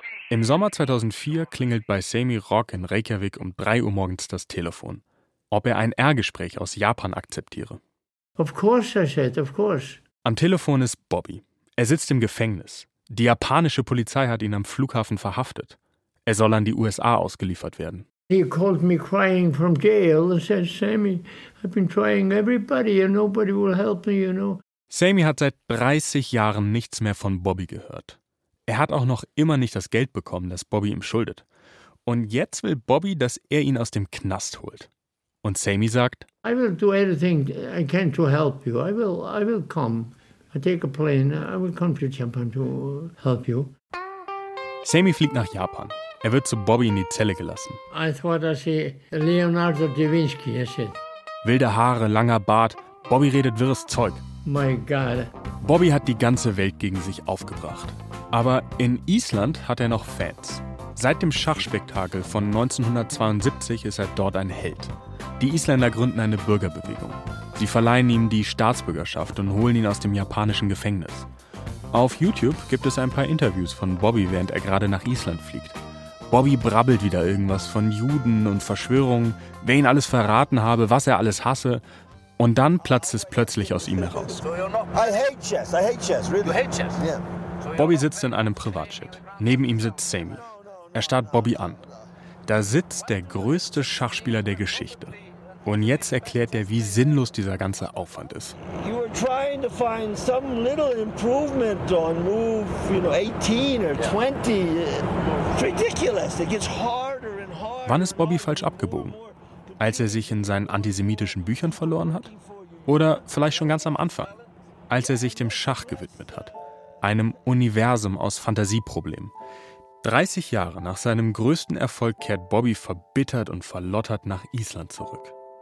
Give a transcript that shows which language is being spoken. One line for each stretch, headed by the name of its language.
German: Im Sommer 2004 klingelt bei Sami Rock in Reykjavik um 3 Uhr morgens das Telefon, ob er ein R-Gespräch aus Japan akzeptiere.
English: Of course, I said, of course.
German: Am Telefon ist Bobby. Er sitzt im Gefängnis. Die japanische Polizei hat ihn am Flughafen verhaftet. Er soll an die USA ausgeliefert werden.
English: He called me crying from jail and said, Sammy, I've been trying everybody and nobody will help me, you know.
German: Sammy hat seit 30 Jahren nichts mehr von Bobby gehört. Er hat auch noch immer nicht das Geld bekommen, das Bobby ihm schuldet. Und jetzt will Bobby, dass er ihn aus dem Knast holt. Und Sammy sagt,
English: I will do anything I can to help you. I will come. I take a plane. I will come to Japan to help you.
German: Sammy fliegt nach Japan. Er wird zu Bobby in die Zelle gelassen.
English: I thought I see Leonardo da Vinci, I said.
German: Wilde Haare, langer Bart. Bobby redet wirres Zeug.
English: My God.
German: Bobby hat die ganze Welt gegen sich aufgebracht. Aber in Island hat er noch Fans. Seit dem Schachspektakel von 1972 ist er dort ein Held. Die Isländer gründen eine Bürgerbewegung. Sie verleihen ihm die Staatsbürgerschaft und holen ihn aus dem japanischen Gefängnis. Auf YouTube gibt es ein paar Interviews von Bobby, während er gerade nach Island fliegt. Bobby brabbelt wieder irgendwas von Juden und Verschwörungen, wer ihn alles verraten habe, was er alles hasse. Und dann platzt es plötzlich aus ihm heraus. Bobby sitzt in einem Privatjet. Neben ihm sitzt Sammy. Er starrt Bobby an. Da sitzt der größte Schachspieler der Geschichte. Und jetzt erklärt er, wie sinnlos dieser ganze Aufwand ist.
English: You were trying to find some little improvement on move, you know, 18 or 20. Ridiculous. It gets harder and harder.
German: Wann ist Bobby falsch abgebogen? Als er sich in seinen antisemitischen Büchern verloren hat? Oder vielleicht schon ganz am Anfang? Als er sich dem Schach gewidmet hat. Einem Universum aus Fantasieproblemen. 30 Jahre nach seinem größten Erfolg kehrt Bobby verbittert und verlottert nach Island zurück.